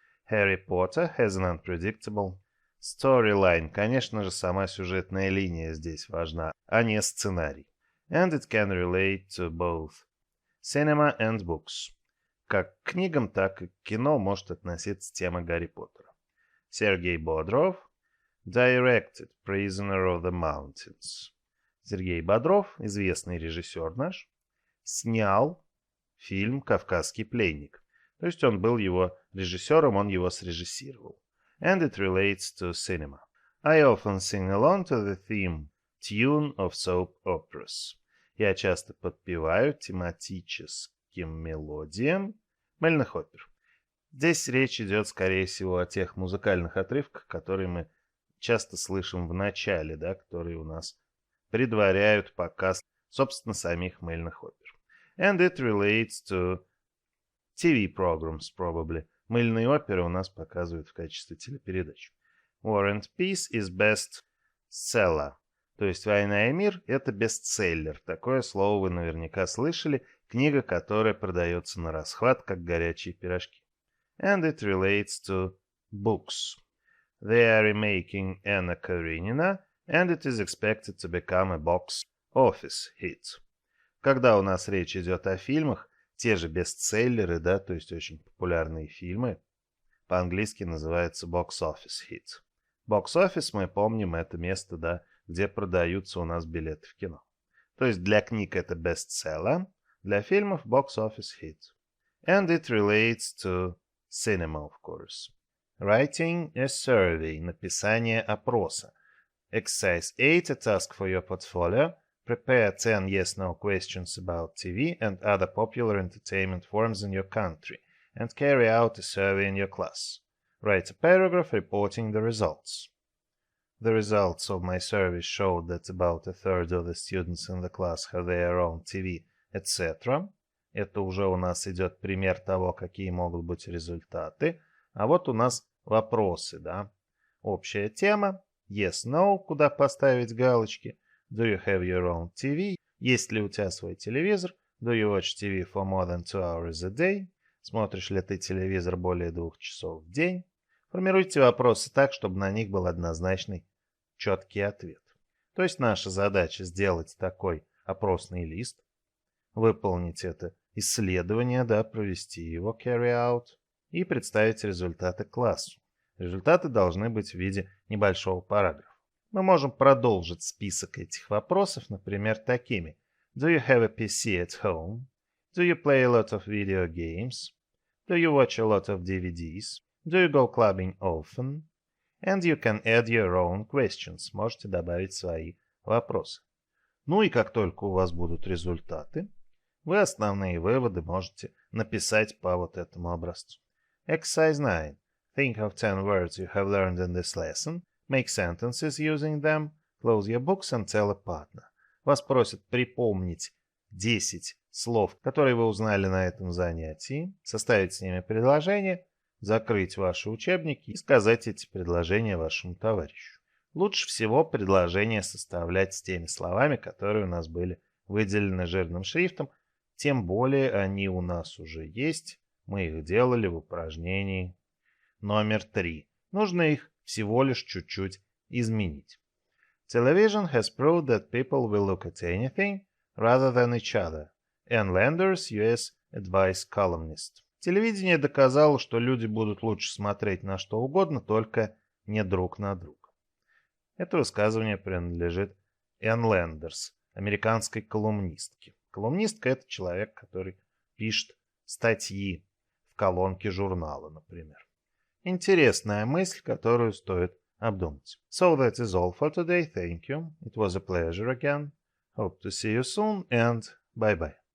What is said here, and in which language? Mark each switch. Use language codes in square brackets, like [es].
[en] Harry Potter has an unpredictable storyline. [ru] Конечно же, сама сюжетная линия здесь важна, а не сценарий. [en] And it can relate to both cinema and books. [ru] Как к книгам, так и к кино может относиться тема Гарри Поттера. [en] Сергей Бодров directed Prisoner of the Mountains. [ru] Сергей Бодров, известный режиссер наш, снял фильм «Кавказский пленник». То есть он был его режиссером, он его срежиссировал. [en] and it relates to cinema. I often sing along to the tune of soap operas. [ru] Я часто подпеваю тематическим мелодиям мыльных опер. Здесь речь идет, скорее всего, о тех музыкальных отрывках, которые мы часто слышим в начале, да, которые у нас предваряют показ, собственно, самих мыльных опер. [en] And it relates to TV programs, probably. [ru] Мыльные оперы у нас показывают в качестве телепередач. [en] War and Peace is best seller. [ru] То есть «Война и мир» — это бестселлер. Такое слово вы наверняка слышали. Книга, которая продается на расхват, как горячие пирожки. [en] And it relates to books. They are remaking Anna Karenina, and it is expected to become a box office hit. [ru] Когда у нас речь идет о фильмах, те же бестселлеры, да, то есть очень популярные фильмы, по-английски называется box office hit. Box office, мы помним, это место, да, где продаются у нас билеты в кино. То есть для книг это бестселлер, для фильмов box office hit. [en] And it relates to cinema, of course. Writing a survey, [ru] написание опроса. [en] Exercise 8, a task for your portfolio. Prepare 10 yes-no questions about TV and other popular entertainment forms in your country and carry out a survey in your class. Write a paragraph reporting the results. The results of my survey showed that about a third of the students in the class have their own TV, etc. [ru] Это уже у нас идет пример того, какие могут быть результаты. А вот у нас вопросы, да. Общая тема. [en] Yes, no, [ru] куда поставить галочки. [en] Do you have your own TV? [ru] Есть ли у тебя свой телевизор? [en] Do you watch TV for more than 2 hours a day? [ru] Смотришь ли ты телевизор более 2 часов в день? Формируйте вопросы так, чтобы на них был однозначный, четкий ответ. То есть наша задача сделать такой опросный лист, выполнить это исследование, да, провести его, carry out, и представить результаты классу. Результаты должны быть в виде небольшого параграфа. Мы можем продолжить список этих вопросов, например, такими. [en] Do you have a PC at home? Do you play a lot of video games? Do you watch a lot of DVDs? Do you go clubbing often? And you can add your own questions. [ru] Можете добавить свои вопросы. Ну и как только у вас будут результаты, вы основные выводы можете написать по вот этому образцу. [en] Exercise 9. Think of 10 words you have learned in this lesson. Make sentences using them. Close your books and tell a partner. [ru] Вас просят припомнить 10 слов, которые вы узнали на этом занятии, составить с ними предложение, закрыть ваши учебники и сказать эти предложения вашему товарищу. Лучше всего предложение составлять с теми словами, которые у нас были выделены жирным шрифтом, тем более они у нас уже есть, мы их делали в упражнении номер 3. Нужно их всего лишь чуть-чуть изменить. [en] Television has proved that people will look at anything rather than each other. Ann Landers, US Advice columnist. [ru] Телевидение доказало, что люди будут лучше смотреть на что угодно, только не друг на друга. Это высказывание принадлежит Энн Лендерс, американской колумнистке. Колумнистка — это человек, который пишет статьи в колонке журнала, например. Интересная мысль, которую стоит обдумать. [en] So that is all for today. Thank you. It was a pleasure again. Hope to see you soon and bye-bye.